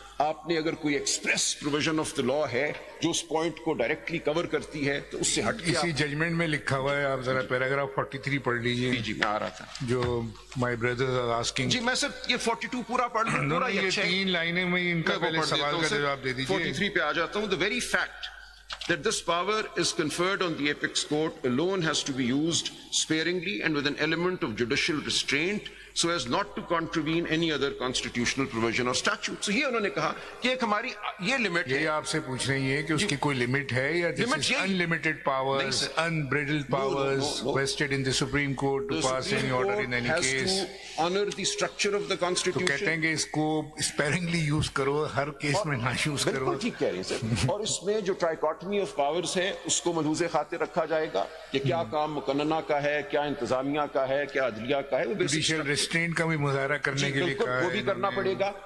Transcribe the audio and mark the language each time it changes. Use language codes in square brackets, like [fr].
[ur] آپ نے اگر کوئی [en] express provision of the law [ur] ہے جو اس پوائنٹ کو ڈائریکٹلی کور کرتی ہے تو اس سے ہٹ کے اسی ججمنٹ میں لکھا ہوا ہے, آپ ذرا پیراگراف 43 پڑھ لیجئے. جی میں آ رہا تھا, [en] جو my brothers are asking. [ur] جی میں سر یہ 42 پورا پڑھ لوں, پورا یہ 3 لائنیں میں ان کا پہلے سوال کا جواب دے دیجیے. 43 پہ آ جاتا ہوں. [en] The very fact that this power is conferred on the apex court alone has to be used sparingly and with an element of judicial restraint so as not to contravene any other constitutional provision or statute. [ur] So یہ انہوں نے کہا کہ ایک ہماری یہ limit ہے. یہ آپ سے پوچھ رہے ہیں کہ اس کی کوئی لمٹ ہے یا [en] this is unlimited powers, unbridled powers vested in the Supreme Court to pass any order in any case. Has to honor the structure of the Constitution. [ur] تو کہتے ہیں کہ اس کو sparingly یوز کرو, ہر کیس میں نہ یوز کرو. بالکل ٹھیک کہہ رہے ہیں سر. اور اس میں جو [en] trichotomy of powers [ur] ہے اس کو ملحوظ خاطر رکھا جائے گا کہ کیا کام مقننہ کا ہے, کیا انتظامیہ کا ہے, کیا عدلیہ کا ہے. جوڈیشل ریسٹرینٹ کا بھی مظاہرہ کرنے کے لیے کہا ہے, وہ بھی کرنا پڑے گا.